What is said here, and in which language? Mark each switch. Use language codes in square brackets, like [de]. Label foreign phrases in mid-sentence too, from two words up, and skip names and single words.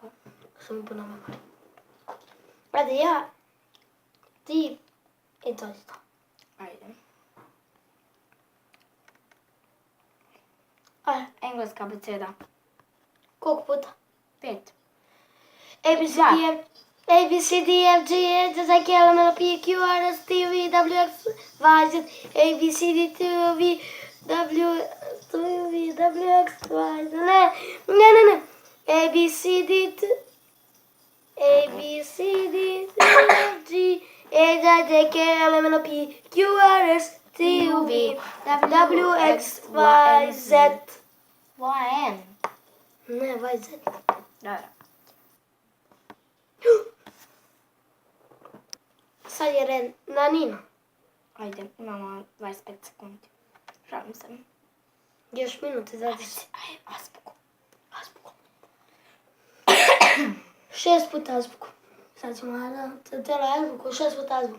[sr] Sam puno memorije. Ajde, ja, ti i to isto. Ajde. Engleska abeceda. Koliko puta? 5. [en] A, B, C, D, F, G, H, I, K, L, M, N, P, Q, R, S, T, U, V, W, X, Y, Z, A, B, C, D, T, U, V, W, X, Y, Z, [sr] ne. [en] A, B, C, D, T, A, B, C, D, T, F, G, H, I, J, K, L, M, N, P, Q, R, S, T, U, V, W, X, Y, Z. Y, N. Ne, Y, Z. [sr] Dobro. sad je red na Nina. Ajde, imamo 25 sekundi. Šalim se. Još minute zadići. Ajde, azbuku. Azbuku. 6 puta azbuku. Sad ćemo, tela azbuku, 6 puta azbuku.